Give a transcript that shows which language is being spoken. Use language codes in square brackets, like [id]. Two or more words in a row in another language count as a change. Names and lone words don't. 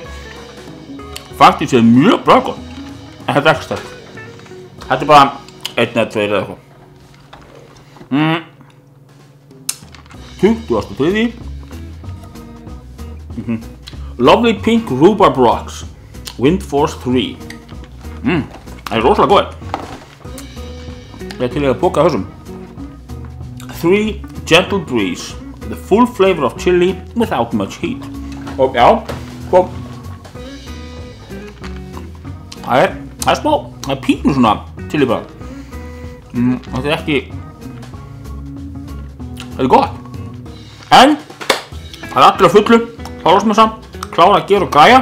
[is] Faktískt mjög bara gott. En þetta er ekki sterkt. Þetta er bara 1 eða 2 eða eitthvað. 23. [en] Lovely pink rhubarb rocks. Wind force 3. [is] Það er rosalega góð. Ég er til að boka þessum. 3 [en] gentle breeze. The full flavor of chili without much heat. [is] Og já, það er smá, það er pínu svona chili bara. Þetta er ekki, þetta er gott. En það er allir á fullu, Þorláksmessa, klára að gera og græja.